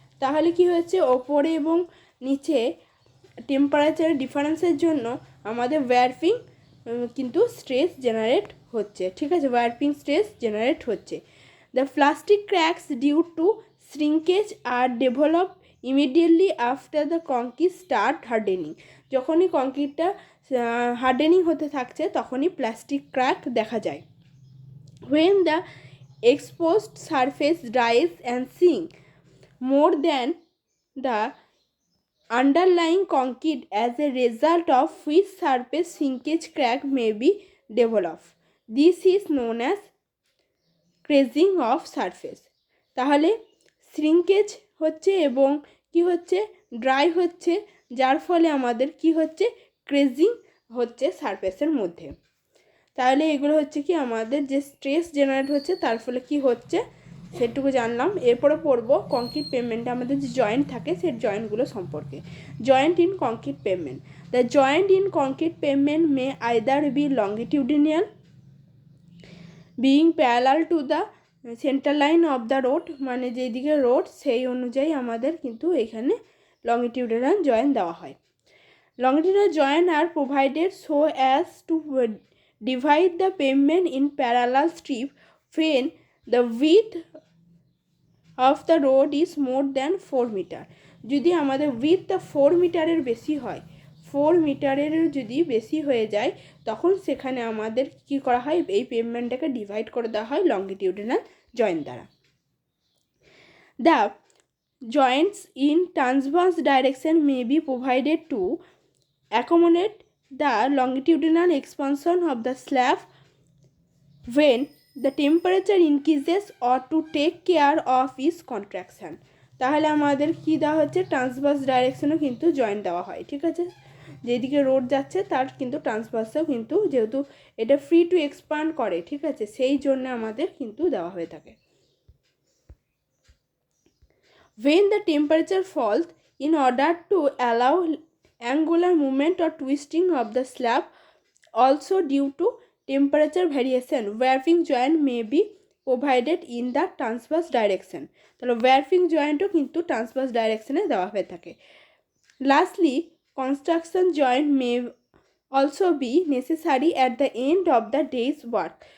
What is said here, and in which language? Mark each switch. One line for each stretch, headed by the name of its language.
Bangla: তাহলে কি হচ্ছে, ওপরে এবং নিচে টেম্পারেচার ডিফারেন্সের জন্য আমাদের ওয়ার্পিং কিন্তু স্ট্রেস জেনারেট হচ্ছে, ঠিক আছে, ওয়ার্পিং স্ট্রেস জেনারেট হচ্ছে।
English: The plastic cracks due to shrinkage are develop immediately after the concrete start hardening.
Bangla: যখনই কংক্রিটটা হার্ডেনিং হতে থাকছে তখনই প্লাস্টিক ক্র্যাক দেখা যায়।
English: when the exposed surface dries and sink more than the underlying concrete, as a result of which surface shrinkage crack may be developed. This is known as crazing of surface.
Bangla: তাহলে shrinkage হচ্ছে এবং কি হচ্ছে, dry হচ্ছে, যার ফলে আমাদের কি হচ্ছে, ক্রেজিং হচ্ছে সারফেসের মধ্যে। তাহলে এগুলো হচ্ছে কি আমাদের যে স্ট্রেস জেনারেট হচ্ছে তার ফলে কি হচ্ছে সেটুকু জানলাম। এরপরে পড়বো কংক্রিট পেভমেন্টে আমাদের যে জয়েন্ট থাকে সেই জয়েন্টগুলো সম্পর্কে।
English: Joint in concrete pavement. The joint in concrete pavement may either be longitudinal being parallel to the centre line of the road,
Bangla: মানে যেদিকে রোড সেই অনুযায়ী আমাদের কিন্তু এখানে লংগিটিউডিনাল জয়েন্ট দেওয়া হয়।
English: Longitudinal joints are provided so as to divide the pavement in parallel strip when the width of the road is more than 4 meter.
Bangla: যদি আমাদের উইথটা 4 মিটারের বেশি হয়, 4 মিটারের যদি বেশি হয়ে যায় তখন সেখানে আমাদের কি করা হয়, এই পেভমেন্টটাকে ডিভাইড করে দেওয়া হয় লংগিটিউডিনাল জয়েন্ট দ্বারা।
English: The joints in transverse direction may be provided to accommodate the longitudinal expansion of the slab when the temperature increases or to take care of its contraction.
Bangla: তাহলে আমাদের কি দেওয়া হচ্ছে, ট্রান্সভার্স ডাইরেকশনও কিন্তু জয়েন্ট দেওয়া হয়, ঠিক আছে। যেদিকে রোড যাচ্ছে তার কিন্তু ট্রান্সভার্সেও কিন্তু, যেহেতু এটা ফ্রি টু এক্সপান্ড করে, ঠিক আছে, সেই জন্য আমাদের কিন্তু দেওয়া হয়ে থাকে।
English: When the temperature falls, in order to allow angular movement or twisting of the slab, also due to temperature variation, warping joint may be provided in the transverse direction.
Bangla: তাহলে warping jointও কিন্তু transverse directionে দেওয়া হয়ে থাকে।
English: Lastly, construction joint may also be necessary at the end of the day's work.